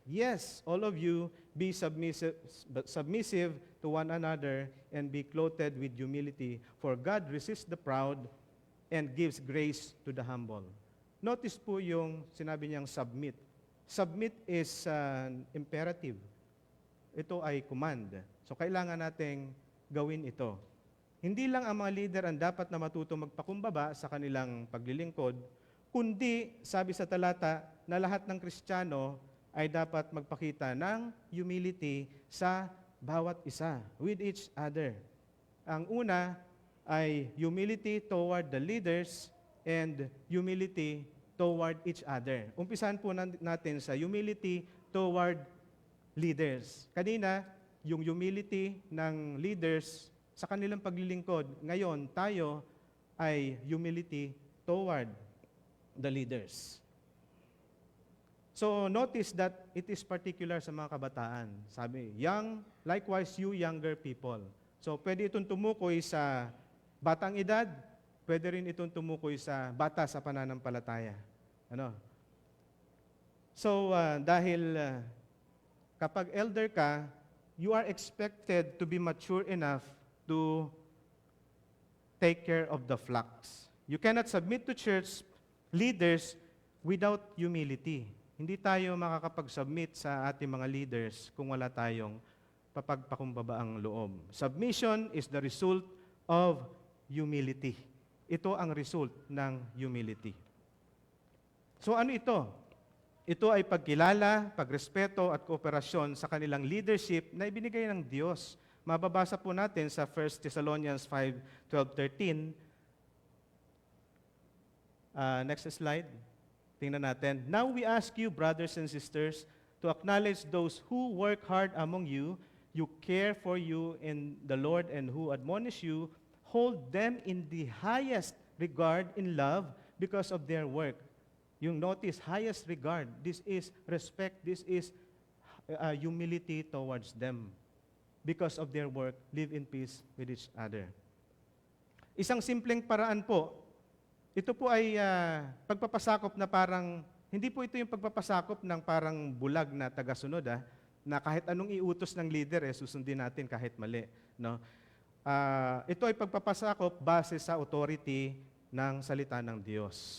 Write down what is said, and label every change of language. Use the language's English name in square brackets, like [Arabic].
[English] Yes, all of you, be submissive to one another and be clothed with humility. For God resists the proud and gives grace to the humble. Notice [Filipino] po yung sinabi niyang [English] submit. Submit is an imperative. [Filipino] Ito ay command. So kailangan nating gawin ito. Hindi lang ang mga leader ang dapat na matuto magpakumbaba sa kanilang paglilingkod, kundi, sabi sa talata, na lahat ng Kristiyano ay dapat magpakita ng humility sa bawat isa, [English] with each other. [Filipino] Ang una ay [English] humility toward the leaders and humility toward each other. [Filipino] Umpisahan po natin sa [English] humility toward leaders. [Filipino] Kanina, yung humility ng leaders sa kanilang paglilingkod. Ngayon, tayo ay [English] humility toward the leaders. So notice that it is particular [Filipino] sa mga kabataan. Sabi, [English] likewise you younger people. [Filipino] So pwede itong tumukoy sa batang edad, pwede rin itong tumukoy sa bata sa pananampalataya. Ano? [English] So [Filipino] dahil kapag elder ka, [English] you are expected to be mature enough to take care of the flocks. You cannot submit to church leaders without humility. [Filipino] Hindi tayo makakapag-submit sa ating mga leaders kung wala tayong papagpakumbabaang loob. [English] Submission is the result of humility. [Filipino] Ito ang result ng humility. So ano ito? Ito ay pagkilala, pagrespeto at kooperasyon sa kanilang leadership na ibinigay ng Diyos. Mababasa po natin sa 1 Thessalonians 5:12-13. [English] Next slide. [Filipino] Tingnan natin. [English] Now we ask you, brothers and sisters, to acknowledge those who work hard among you, who care for you in the Lord and who admonish you, hold them in the highest regard in love because of their work. [Filipino] Yung [English] notice, highest regard. This is respect. This is humility towards them. Because of their work, live in peace with each other. [Filipino] Isang simpleng paraan po. Ito po ay pagpapasakop na parang, hindi po ito yung pagpapasakop ng parang bulag na tagasunod, na kahit anong iutos ng leader, susundin natin kahit mali. No? Ito ay pagpapasakop base sa authority ng salita ng Diyos.